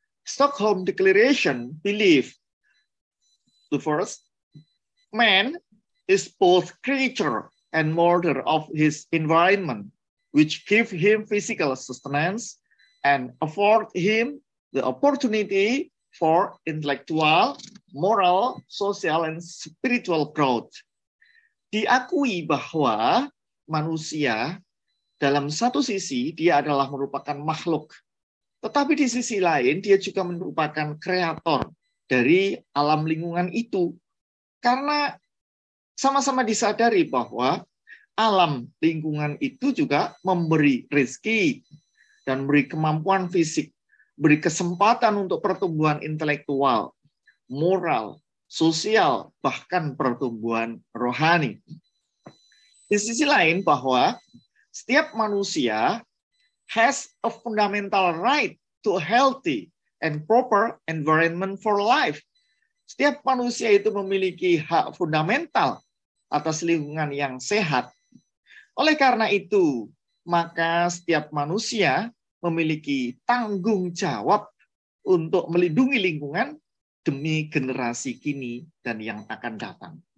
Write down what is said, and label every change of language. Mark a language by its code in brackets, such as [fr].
[en] Stockholm Declaration believe the first, man is both creature and molder of his environment, which give him physical sustenance and afford him the opportunity for intellectual, moral, social, and spiritual growth. [id] Diakui bahwa manusia dalam satu sisi dia adalah merupakan makhluk, tetapi di sisi lain dia juga merupakan kreator dari alam lingkungan itu. Karena sama-sama disadari bahwa alam lingkungan itu juga memberi rezeki dan memberi kemampuan fisik, beri kesempatan untuk pertumbuhan intelektual, moral, sosial, bahkan pertumbuhan rohani. Di sisi lain bahwa setiap manusia [en] has a fundamental right to a healthy and proper environment for life. [id] Setiap manusia itu memiliki hak fundamental atas lingkungan yang sehat. Oleh karena itu, maka setiap manusia memiliki tanggung jawab untuk melindungi lingkungan demi generasi kini dan yang akan datang.